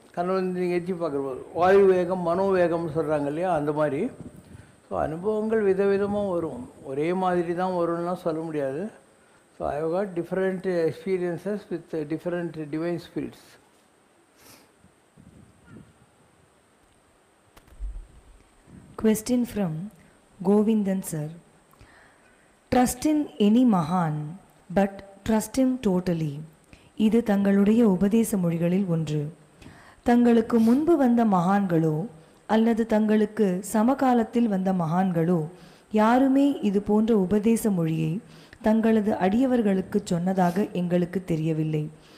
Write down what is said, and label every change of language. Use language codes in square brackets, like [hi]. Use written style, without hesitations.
[ta] கனவு வந்து நீங்கள் எத்தி பார்க்குறபோது வாயு வேகம் மனோவேகம்னு சொல்கிறாங்க இல்லையா, அந்த மாதிரி. ஸோ அனுபவங்கள் விதவிதமாக வரும், ஒரே மாதிரி தான் வரும்லாம் சொல்ல முடியாது. [en] So I have got different experiences with different divine spirits. Question from Govindan sir. Trust in any Mahan, but trust him totally. [ta] இது தங்களுடைய உபதேச மொழிகளில் ஒன்று. தங்களுக்கு முன்பு வந்த மகான்களோ அல்லது தங்களுக்கு சமகாலத்தில் வந்த மகான்களோ யாருமே இது போன்ற உபதேச மொழியை தங்களது அடியவர்களுக்கு சொன்னதாக எங்களுக்கு தெரியவில்லை.